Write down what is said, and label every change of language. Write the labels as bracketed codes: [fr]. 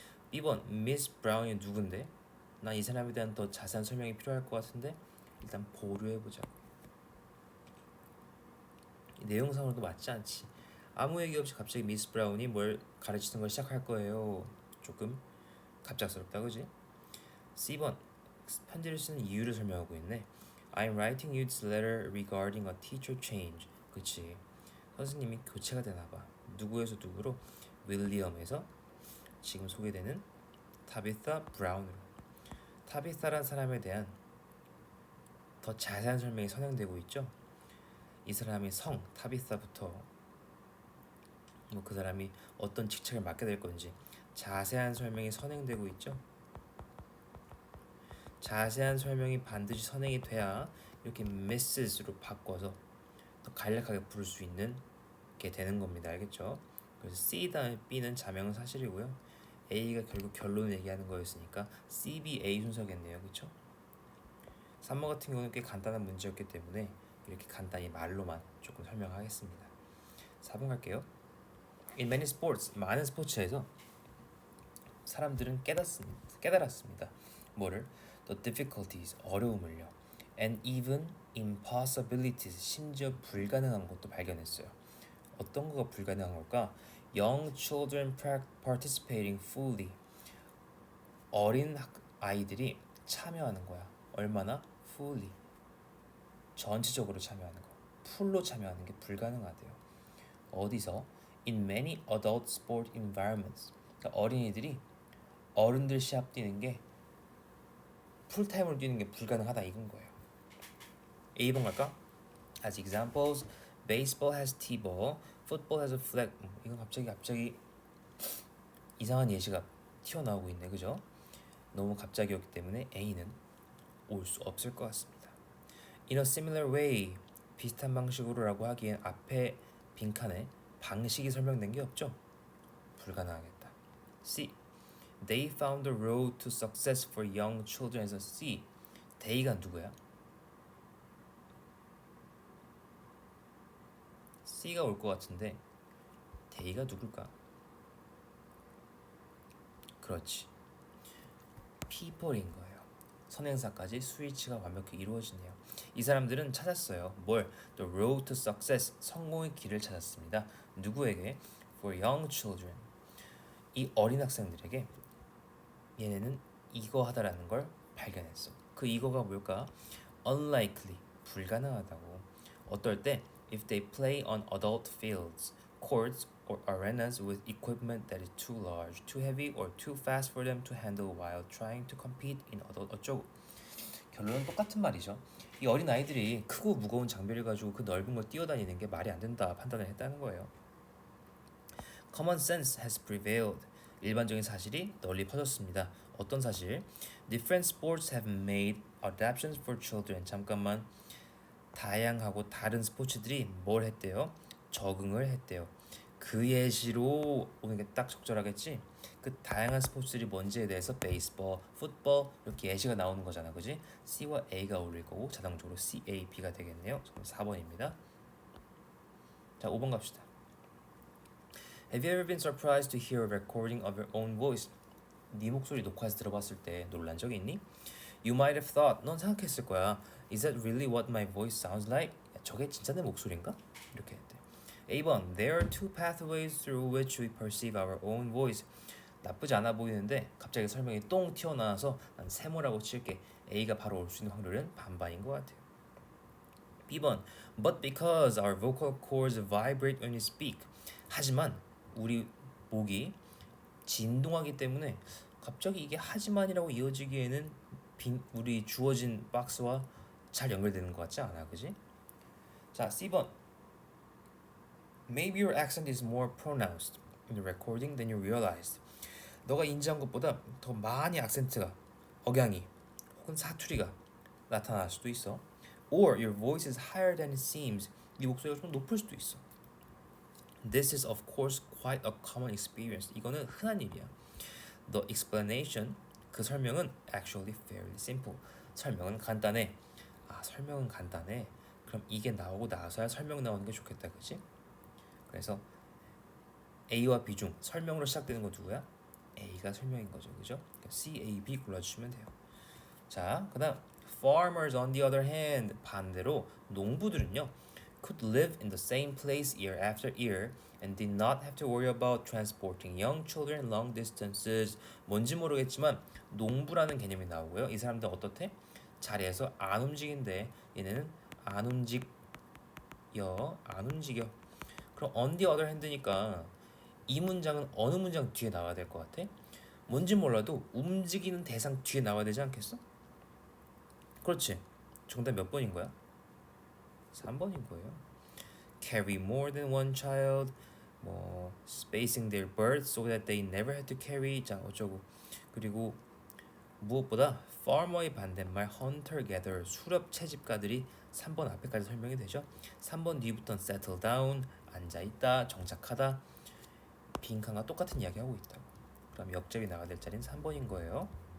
[ko] B번 Miss Brown이 누군데? 난 이 사람에 대한 더 자세한 설명이 필요할 것 같은데 일단 보류해보자. 내용상으로도 맞지 않지. 아무 얘기 없이 갑자기 미스 브라운이 뭘 가르치는 걸 시작할 거예요. 조금 갑작스럽다, 그지? C번 편지를 쓰는 이유를 설명하고 있네. [en] I'm writing you this letter regarding a teacher change. [ko] 그치. 선생님이 교체가 되나봐. 누구에서 누구로? 윌리엄에서 지금 소개되는 타비타 브라운으로. 타비타란 사람에 대한 더 자세한 설명이 선행되고 있죠. 이 사람의 성 타비타부터 뭐 그 사람이 어떤 직책을 맡게 될 건지 자세한 설명이 선행되고 있죠. 자세한 설명이 반드시 선행이 돼야 이렇게 Mrs로 바꿔서 더 간략하게 부를 수 있는 게 되는 겁니다. 알겠죠? 그래서 C 다음에 B는 자명은 사실이고요. A가 결국 결론을 얘기하는 거였으니까 C, B, A 순서겠네요. 그렇죠? 3번 같은 경우는 꽤 간단한 문제였기 때문에 이렇게 간단히 말로만 조금 설명하겠습니다. 4번 갈게요. [en] In many sports, [ko] 많은 스포츠에서 사람들은 깨달았습니다. 뭐를? [en] The difficulties, [ko] 어려움을요. [en] And even impossibilities, [ko] 심지어 불가능한 것도 발견했어요. 어떤 거가 불가능한 걸까? [en] Young children participating fully. [ko] 어린 아이들이 참여하는 거야. 얼마나? Fully. 전체적으로 참여하는 거. 풀로 참여하는 게 불가능하대요. 어디서? [en] In many adult sport environments. [ko] 그러니까 어린이들이 어른들 시합 뛰는 게 풀타임으로 뛰는 게 불가능하다 이건 거예요. A번 갈까? [en] As examples, baseball has t-ball, football has a flag. [ko] 이건 갑자기 이상한 예시가 튀어나오고 있네, 그죠? 너무 갑자기였기 때문에 A는 올 수 없을 것 같습니다. [en] In a similar way, [ko] 비슷한 방식으로라고 하기엔 앞에 빈칸에 방식이 설명된 게 없죠? 불가능하겠다. C. [en] They found the road to success for young children. [ko] 에서 C. They가 누구야? C가 올 것 같은데 They가 누굴까? 그렇지. people인 거예요. 선행사까지 스위치가 완벽히 이루어지네요. 이 사람들은 찾았어요. 뭘? [en] The road to success. [ko] 성공의 길을 찾았습니다. 누구에게? [en] For young children. [ko] 이 어린 학생들에게 얘네는 이거 하다라는 걸 발견했어. 그 이거가 뭘까? Unlikely. 불가능하다고. 어떨 때? [en] If they play on adult fields, courts, or arenas with equipment that is too large, too heavy, or too fast for them to handle while trying to compete in adult 어쩌고. [ko] 결론은 똑같은 말이죠. 이 어린 아이들이 크고 무거운 장비를 가지고 그 넓은 걸 뛰어다니는 게 말이 안 된다 판단을 했다는 거예요. [en] Common sense has prevailed. [ko] 일반적인 사실이 널리 퍼졌습니다. 어떤 사실? [en] Different sports have made adaptations for children. [ko] 잠깐만. 다양하고 다른 스포츠들이 뭘 했대요? 적응을 했대요. 그 예시로 오는 게 딱 적절하겠지? 그 다양한 스포츠들이 뭔지에 대해서 베이스볼, 풋볼 이렇게 예시가 나오는 거잖아, 그지? C와 A가 어울릴 거고 자동적으로 C, A, B가 되겠네요. 그럼 4번입니다. 자, 5번 갑시다. [en] Have you ever been surprised to hear a recording of your own voice? [ko] 네 목소리 녹화해서 들어봤을 때 놀란 적이 있니? [en] You might have thought, [ko] 넌 생각했을 거야. [en] Is that really what my voice sounds like? [ko] 야, 저게 진짜 내 목소리인가? 이렇게 했대. [en] A번, there are two pathways through which we perceive our own voice. [ko] 나쁘지 않아 보이는데 갑자기 설명이 똥 튀어나와서 난 세모라고 칠게. A가 바로 올 수 있는 확률은 반반인 것 같아요. [en] B번, but because our vocal cords vibrate when we speak. [ko] 하지만 우리 목이 진동하기 때문에 갑자기 이게 하지만이라고 이어지기에는 우리 주어진 박스와 잘 연결되는 것 같지 않아, 그지? 자, C번. [en] Maybe your accent is more pronounced in the recording than you realized. [ko] 너가 인지한 것보다 더 많이 악센트가, 억양이 혹은 사투리가 나타날 수도 있어. [en] Or your voice is higher than it seems. [ko] 네 목소리가 좀 높을 수도 있어. [en] This is of course quite a common experience. [ko] 이거는 흔한 일이야. [en] The explanation, [ko] 그 설명은 [en] actually fairly simple. [ko] 설명은 간단해. 설명은 간단해. 그럼 이게 나오고 나서야 설명 나오는 게 좋겠다, 그지? 그래서 A와 B 중 설명으로 시작되는 건 누구야? A가 설명인 거죠, 그죠? C, A, B 골라주시면 돼요. 자, 그다음 [en] farmers on the other hand [ko] 반대로 농부들은요 [en] could live in the same place year after year and did not have to worry about transporting young children long distances. [ko] 뭔지 모르겠지만 농부라는 개념이 나오고요. 이 사람들은 어떻대? 자리에서 안 움직인대. 얘네는 안 움직여, 안 움직여. 그럼 on the other hand니까 이 문장은 어느 문장 뒤에 나와야 될 것 같아? 뭔지 몰라도 움직이는 대상 뒤에 나와야 되지 않겠어? 그렇지. 정답 몇 번인 거야? 3번인 거예요. [en] Carry more than one child, 뭐 spacing their birth so that they never had to carry. [ko] 자 어쩌고. 그리고 무엇보다 farmer의 반대말 hunter gatherer 수렵 채집가들이 3번 앞에까지 설명이 되죠. 3번 뒤부터는 settle down 앉아 있다, 정착하다, 빈칸과 똑같은 이야기 하고 있다고. 그럼 역접이 나가야 될 자리는 3번인 거예요.